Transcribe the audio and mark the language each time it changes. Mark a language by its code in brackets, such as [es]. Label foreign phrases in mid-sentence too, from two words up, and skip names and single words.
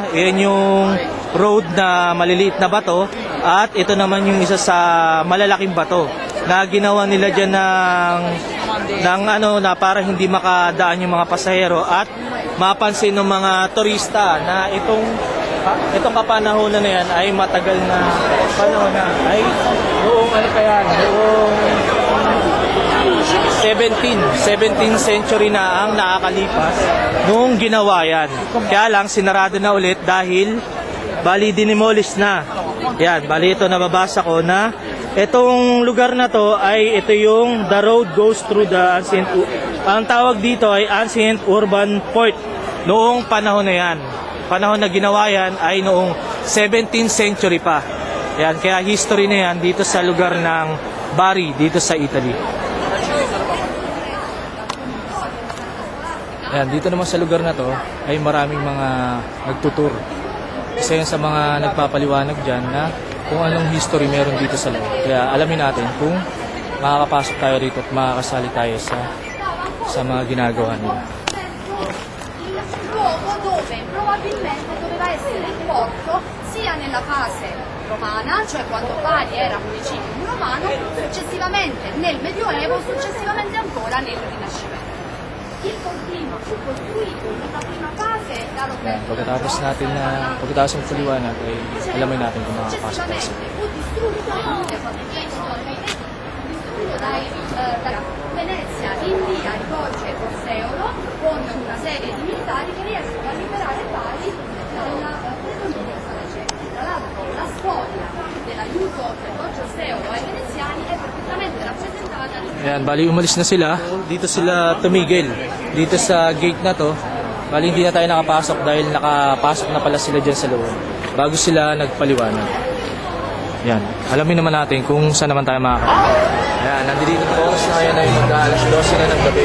[tl] Ayan yung road na maliliit na bato at ito naman yung isa sa malalaking bato na ginawa nila diyan na para hindi makadaan yung mga pasahero at mapansin ng mga turista na itong kapanahonan na yan ay matagal na panahon na ay noong noong 17th century na ang nakakalipas noong ginawa yan. Kaya lang sinarado na ulit dahil bali dinimolish na. Yan, bali ito nababasa ko na itong lugar na to ay ito yung [en] the road goes through the ancient [tl] ang tawag dito ay [en] ancient urban port [tl] noong panahon na yan. Panahon na ginawa yan ay noong 17th century pa. Yan, kaya history na yan dito sa lugar ng Bari, dito sa Italy. Yan, dito naman sa lugar na to ay maraming mga nagtutur. Isa yan sa mga nagpapaliwanag dyan na kung anong history meron dito sa loob. Kaya alamin natin kung makakapasok tayo rito at makakasali tayo sa mga ginagawa nila. [it] Luogo dove probabilmente doveva essere il porto sia nella fase romana, cioè quando Bari era municipio romano, successivamente nel Medioevo, successivamente ancora nel Rinascimento. Il fortino fu costruito in una prima fase da Roberto [tl] Pagkatapos ng paliwanag ay alamin natin kung makakapasok tayo. [it] successivamente fu distrutto da Venezia in via rivolge Orseolo con una serie di militari che riescono a liberare Bari dalla predominio saraceno. Tra l'altro la storia dell'aiuto del Rivolge Orseolo ai veneziani è perfettamente rappresentata [tl] Ayan, bali umalis na sila. Dito sila tumigil. Dito sa gate na to. Bali hindi na tayo nakapasok dahil nakapasok na pala sila dyan sa loob. Bago sila nagpaliwanag. Yan. Alamin naman natin kung saan naman tayo makakaliwanag. Ayan, nandito po oras na ngayon ay mag-alas 12 na ng gabi.